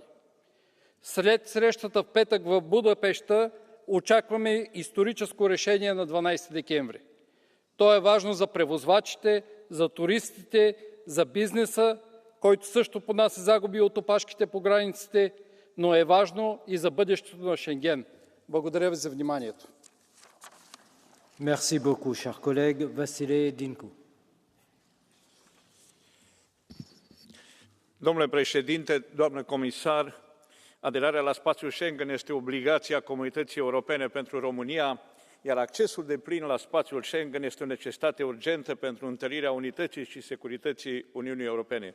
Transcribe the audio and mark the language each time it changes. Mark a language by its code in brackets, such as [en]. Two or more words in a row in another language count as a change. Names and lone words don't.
[bg] След срещата в петък в Будапеща очакваме историческо решение на 12 декември. То е важно за превозвачите, за туристите, за бизнеса, който също понася загуби от опашките по границите, но е важно и за бъдещето на Шенген. Благодаря ви за вниманието. [fr] Merci beaucoup, cher collègue. Vasile Dinku. [ro] Domnule președinte, doamnă comisar, aderarea la spațiul Schengen este obligația Comunității Europene pentru România, iar accesul deplin la spațiul Schengen este o necesitate urgentă pentru întărirea unității și securității Uniunii Europene.